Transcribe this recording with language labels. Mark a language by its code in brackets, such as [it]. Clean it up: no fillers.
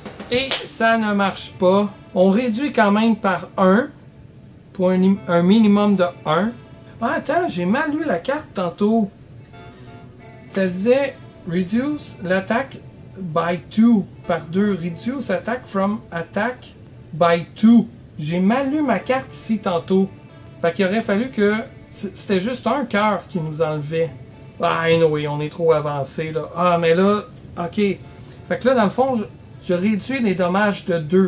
[fr] Et ça ne marche pas. On réduit quand même par 1. Pour un minimum de 1. Ah, attends, j'ai mal lu la carte tantôt. Ça disait [en] reduce [fr] l'attaque [en] by 2 [fr] par 2. [en] Reduce attack from attack by 2. [fr] J'ai mal lu ma carte ici tantôt. Fait qu'il aurait fallu que c'était juste un cœur qui nous enlevait. Ah, anyway, on est trop avancé là. Ah, mais là, ok. Fait que là, dans le fond, je réduis les dommages de 2.